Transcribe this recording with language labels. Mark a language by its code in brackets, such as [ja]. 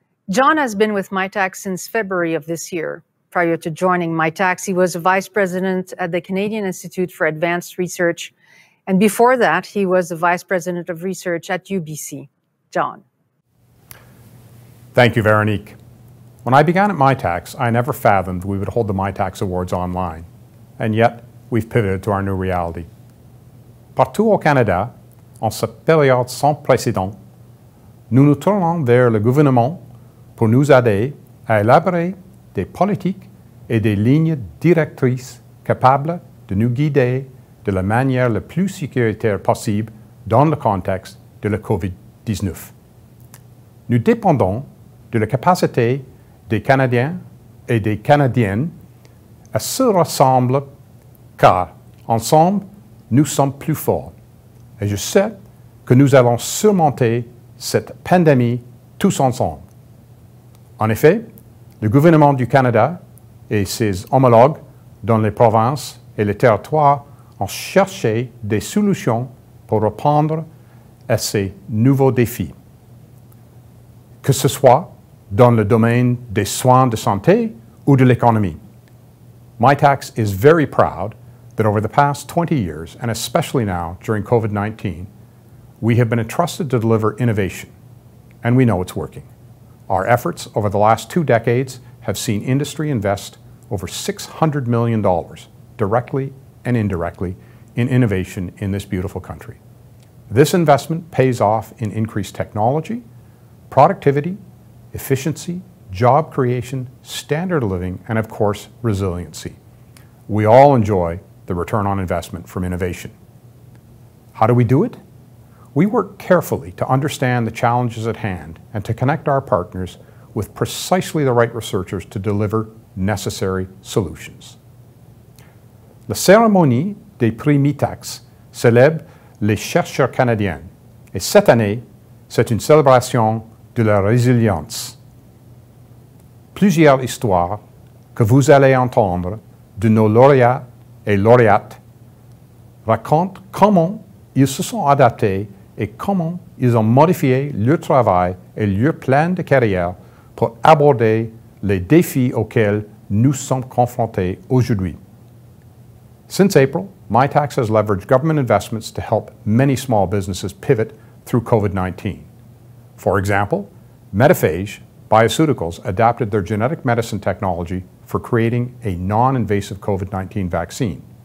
[en] John has been with Mitacs since February of this year. Prior to joining Mitacs, he was a Vice President at the Canadian Institute for Advanced Research, and before that, he was the Vice President of Research at UBC. John. Thank you, Veronique. When I began at Mitacs, I never fathomed we would hold the Mitacs Awards online, and yet we've pivoted to our new reality. [fr] Partout au Canada, en cette période sans précédent, nous nous tournons vers le gouvernement pour nous aider à élaborer des politiques et des lignes directrices capables de nous guider de la manière la plus sécuritaire possible dans le contexte de la COVID-19. Nous dépendons de la capacité des Canadiens et des Canadiennes à se rassembler car, ensemble, nous sommes plus forts. Et je sais que nous allons surmonter cette pandémie tous ensemble. En effet, le gouvernement du Canada et ses homologues dans les provinces et les territoires ont cherché des solutions pour répondre à ces nouveaux défis. Que ce soit dans le domaine des soins de santé ou de l'économie. [en] Mitacs is very proud that over the past 20 years, and especially now during COVID-19, we have been entrusted to deliver innovation, and we know it's working. Our efforts over the last 2 decades have seen industry invest over $600 million, directly and indirectly, in innovation in this beautiful country. This investment pays off in increased technology, productivity, efficiency, job creation, standard of living, and of course, resiliency. We all enjoy the return on investment from innovation. How do we do it? We work carefully to understand the challenges at hand and to connect our partners with precisely the right researchers to deliver necessary solutions. [fr] La cérémonie des Prix Mitacs célèbre les chercheurs canadiens et cette année, c'est une célébration de la résilience. Plusieurs histoires que vous allez entendre de nos lauréats et lauréates racontent comment ils se sont adaptés et comment ils ont modifié leur travail et leur plan de carrière pour aborder les défis auxquels nous sommes confrontés aujourd'hui. [en] Since April, Mitacs has leveraged government investments to help many small businesses pivot through COVID-19. For example, Métaphage Bioceuticals adapted their genetic medicine technology for creating a non-invasive COVID-19 vaccine.